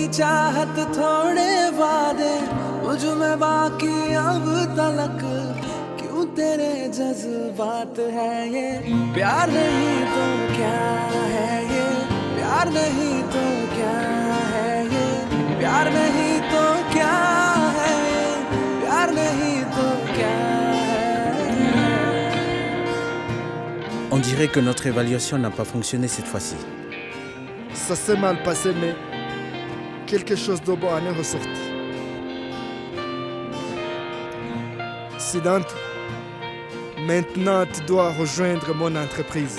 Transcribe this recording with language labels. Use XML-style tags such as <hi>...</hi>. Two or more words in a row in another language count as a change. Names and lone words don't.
<hi>चाहत थोड़े वादे मुझ में बाकी अब तलक क्यों तेरे जज्बात है ये प्यार नहीं तो क्या है ये प्यार नहीं तो क्या है ये प्यार नहीं तो क्या है ये प्यार नहीं तो क्या है</hi> <fr>On dirait que notre évaluation n'a pas fonctionné cette fois-ci. Ça s'est mal passé, mais quelque chose de bon en est ressorti. Siddhant, maintenant tu dois rejoindre mon entreprise.</fr>